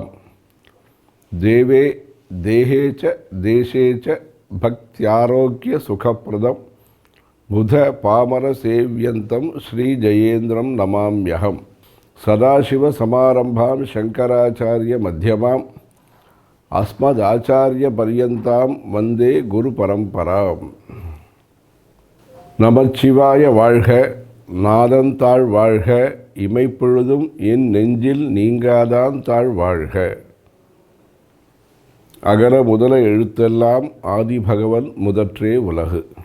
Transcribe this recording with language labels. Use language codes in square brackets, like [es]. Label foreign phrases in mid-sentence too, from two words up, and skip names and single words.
[sa] देवे देहे च देशे च भक्त्यारोग्य सुखप्रदम बुध पामर सेव्यंतम श्री जयेन्द्रम नमाम्यहम। सदाशिव समारंभां शंकराचार्य मध्यमां अस्मदाचार्य पर्यन्तां वंदे गुरु परंपराम्। [ta] நமச்சிவாய வாழ்க, நாதன் தாழ் வாழ்க, இமைப்பொழுதும் என் நெஞ்சில் நீங்காதான் தாழ் வாழ்க. அகர முதல எழுத்தெல்லாம் ஆதி பகவன் முதற்றே உலகு.